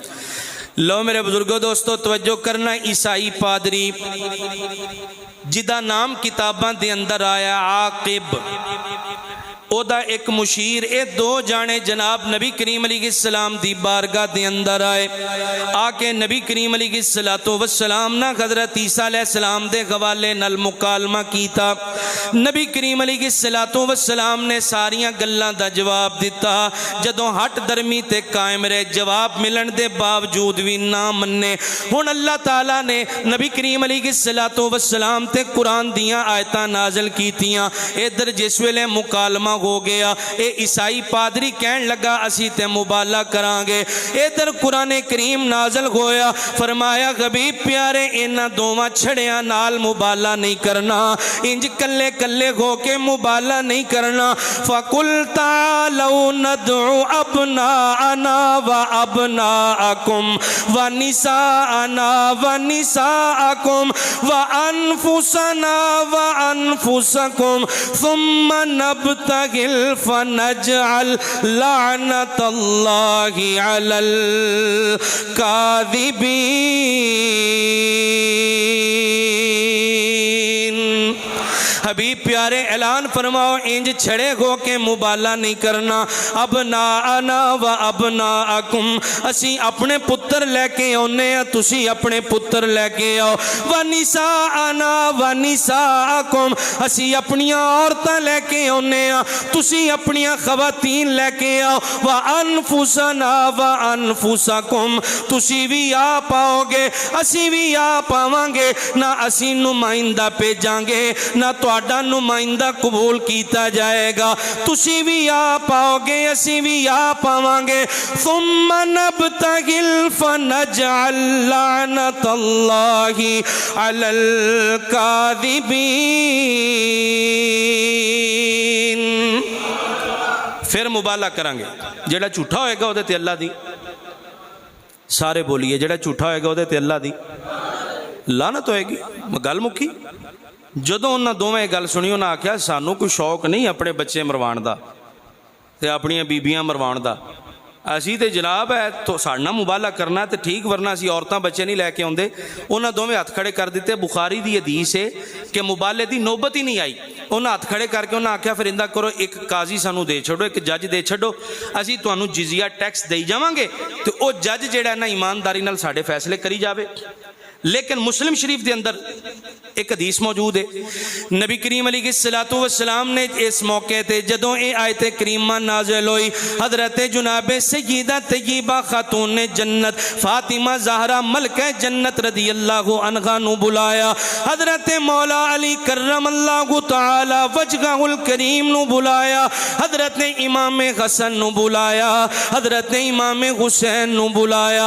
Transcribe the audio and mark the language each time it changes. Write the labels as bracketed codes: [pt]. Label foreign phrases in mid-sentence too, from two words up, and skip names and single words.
[pa] لو میرے بزرگوں دوستو توجہ کرنا، عیسائی پادری جدا نام کتاباں دے اندر آیا عاقب، او دا ایک مشیر، اے دو جانے جناب نبی کریم [ar] علیہ السلام [pa] دی بارگاہ دے اندر آئے، آکے نبی کریم [ar] علیہ السلام [pa] نا حضرت عیسیٰ [ar] علیہ السلام [pa] دے حوالے نال مکالمہ کیتا۔ نبی کریم [ar] علیہ السلام [pa] نے ساریاں گلاں دا جواب دیتا، جدوں ہٹ درمی تے قائم رہے، جواب ملن دے باوجود بھی نہ مننے۔ ہن اللہ تعالیٰ نے نبی کریم [ar] علیہ السلام [pa] تے قرآن دیاں آیتاں نازل کیتیاں، ادھر جس ویلے مکالمہ ہو گیا، اے عیسائی پادری کہن لگا اسی تے مبالہ کران گے، ادھر قرآن کریم نازل ہویا، فرمایا حبیب پیارے انہاں دوواں چھڑیاں نال مبالہ نہیں کرنا، انج کلے کلے ہو کے مبالہ نہیں کرنا۔ [ar] فَقُلْ تَعَالَوْا نَدْعُ أَبْنَاءَنَا وَأَبْنَاءَكُمْ وَنِسَاءَنَا وَنِسَاءَكُمْ وَأَنفُسَنَا وَأَنفُسَكُمْ ثُمَّ نَبْتَغِلْ فَنَجْعَلْ لَعْنَةَ اللَّهِ عَلَى الْكَاذِبِينَ۔ [pa] حبیب پیارے اعلان فرماؤ انج چھڑے ہو کے مبالہ نہیں کرنا۔ [ar] ابناءنا و ابناءکم، [pa] اسی اپنے پتر لے کے آنے ہیں، تسی اپنے پتر لے کے آؤ۔ [ar] ونساءنا و نساءکم، [pa] اسی اپنیاں عورتیں لے کے آنے ہیں، تسی اپنیاں خواتین لے کے آؤ۔ [ar] وانفسنا و انفسکم، [pa] تسی بھی آ پاؤ گے اسی بھی آ پاواں گے، نہ اسی نمائندہ بھیجاں گے نہ تہاڈا نمائندہ قبول کیتا جائے گا، تسی بھی آ پاؤ گے اسی بھی آ پاواں گے۔ [ar] ثم نبتغل فنجعل لعنت اللہ علی الکاذبین۔ [pa] پھر مبالہ کریں گے، جڑا جھوٹا ہوئے گا وہ تے اللہ دی، سارے بولیے جڑا جھوٹا ہوئے گا وہ تے اللہ دی لعنت ہوئے گی۔ گل مکی، جدوں انہاں دوویں گل سنی انہاں آکھیا سانوں کوئی شوق نہیں اپنے بچے مروان دا تے اپنیاں بیبیاں مروان دا، اسی تے جناب ہے تو ساڑنا مبالغہ کرنا تے ٹھیک، ورنہ اسی عورتاں بچے نہیں لے کے آندے. انہاں دوویں ہاتھ کھڑے کر دیتے. بخاری دی حدیث ہے کہ مبالغے دی نوبت ہی نہیں آئی. انہاں ہاتھ کھڑے کر کے انہاں آکھیا پھر اندہ کرو ایک قاضی سانو دے چھوڑو، ایک جج دے چھوڑو، اسی تانوں جزیہ ٹیکس دے جاواں گے تے او جج جیڑا ہے نا ایمانداری نال ساڈے فیصلے کری جاوے. لیکن مسلم شریف دے اندر ایک حدیث موجود ہے. نبی کریم [ar] علیہ الصلوۃ والسلام [pa] نے اس موقع تے جدوں اے آیت کریمہ نازل ہوئی، حضرت جناب سیدہ طیبہ خاتون جنت فاطمہ زہرا ملکہ جنت [ar] رضی اللہ عنہا [pa] نو بلایا. حضرت مولا علی [ar] کرم اللہ تعالی وجہہ الکریم [pa] نو بلایا. حضرت امام حسن نو بلایا. حضرت امام حسین نو بلایا.